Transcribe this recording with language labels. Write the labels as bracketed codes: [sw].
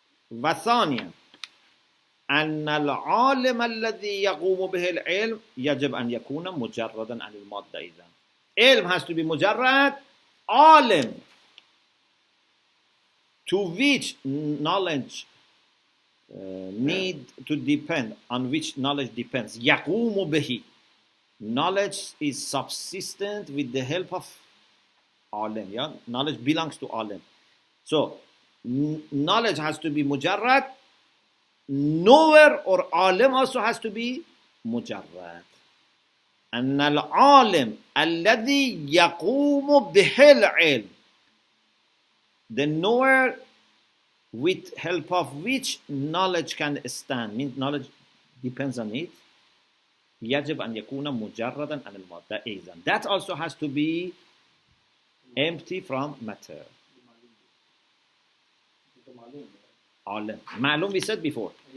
[ar] وثانيا أن العالم الذي يقوم به العلم يجب أن يكون مجردا عن المادة إذا. [en] Ilm has to be mujarrad. Alim, to which knowledge need to depend, on which knowledge depends. [ar] يقوم به. [en] Knowledge is subsistent with the help of alim. Yeah? Knowledge belongs to alim. So, knowledge has to be mujarrad. Knower or alim also has to be mujarrad. [ar] أن العالم الذي يقوم به العلم, [en] the knower with help of which knowledge can stand, means knowledge depends on it. [ar] يجب أن يكون مجردا عن المادة إذن. [en] That also has to be empty from matter. Alim. Ma'lum we said before.